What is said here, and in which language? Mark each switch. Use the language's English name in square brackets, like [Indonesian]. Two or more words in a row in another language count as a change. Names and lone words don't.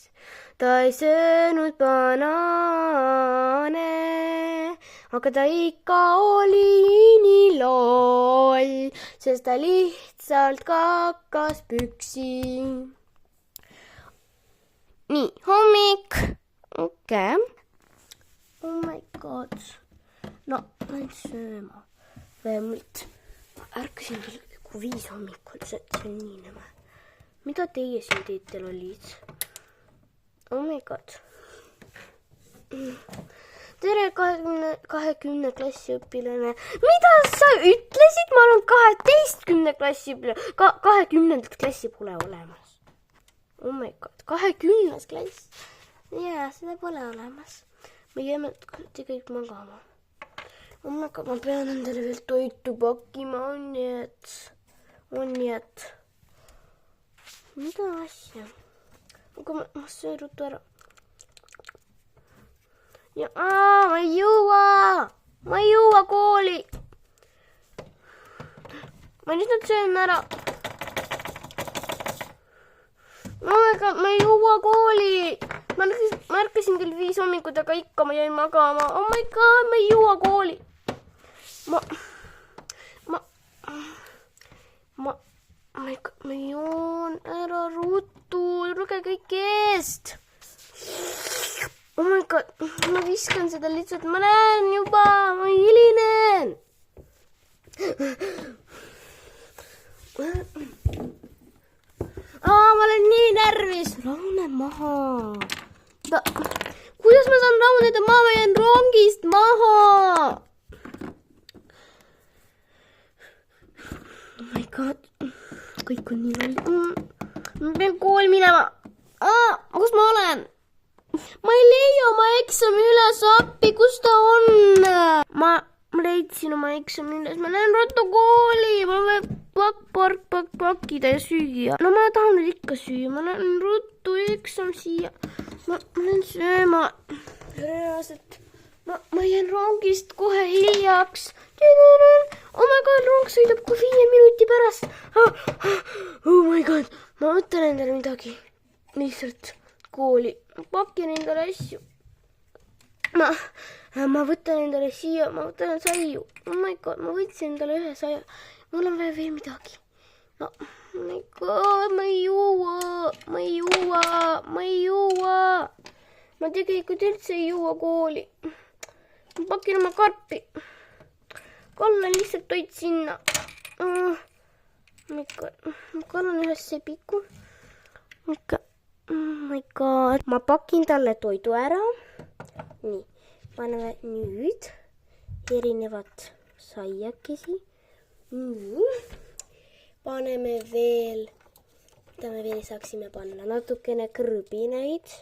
[Estonian] Ta ei söönud banaane, aga ta ikka oli nii loll, sest ta lihtsalt kakas püksi. Nii, hommik. Okei. [English] Oh my god. [Estonian] No, lähen sööma. Vähemalt ärkasin veel 5 hommikul, see on nii nõme. Mida teie siin teete, lollid? [English] Oh my god. [Estonian] Tere 20 klassi õpilane. Mida sa ütlesid? Ma olen 12 klassi õpilane. 20 klassi pole olemas. [English] Oh my god. [Estonian] 20 klass. Jaa, seda pole olemas. Me jääme kõik magama. [English] Oh my god, [Estonian] ma pean endale veel toitu pakkima. On nii, et. Mida asja? Aga ma söön ruttu ära. Ja, ma ei jõua kooli. Ma lihtsalt söön ära. Ma ei jõua kooli. Ma ärkasin küll 5 hommikut, aga ikka ma jäin magama. [English] Oh my god, [Estonian] ma ei jõua kooli. Ma joon ära ruttu. Luge kõik eest. [English] Oh my god, [Estonian] ma viskan seda lihtsalt. Ma lähen juba, ma hilinen. Ma olen nii närvis. Rahune maha. Kuidas ma saan rahuneda? Ma jään rongist maha. [English] Oh my god. [Estonian] Kõik on nii loll. Ma pean kooli minema. Kus ma olen? Ma ei leia oma eksami üles appi. Kus ta on? Ma leidsin oma eksami üles. Ma lähen ruttu kooli. Ma võin pakkida ja süüa. No ma tahan nüüd ikka süüa. Ma lähen ruttu eksam siia. Ma lähen sööma. Reaalselt. ma jään rongist kohe hiljaks. [English] Oh my god, [Estonian] rong sõidab kui 5 minuti pärast. [English] Oh my god, [Estonian] ma võtan endale midagi. Lihtsalt kooli. Pakin endale asju. Ma võtan endale siia, ma võtan saiu. [English] Oh my god, [Estonian] ma võtsin endale ühe saia. Mul on vaja veel midagi. [English] No, oh my god, [Estonian] ma ei juua. Ma tegelikult üldse ei juua kooli. Ma pakin oma karpi. Kallan lihtsalt toit sinna. [English] Oh my god, [Estonian] ma kallan ühes sepiku. [English] Oh my god, [Estonian] ma pakin talle toidu ära. Nii, paneme nüüd erinevad saiakesi. Nii, paneme veel, mida me veel saaksime panna, natukene krõbinaid.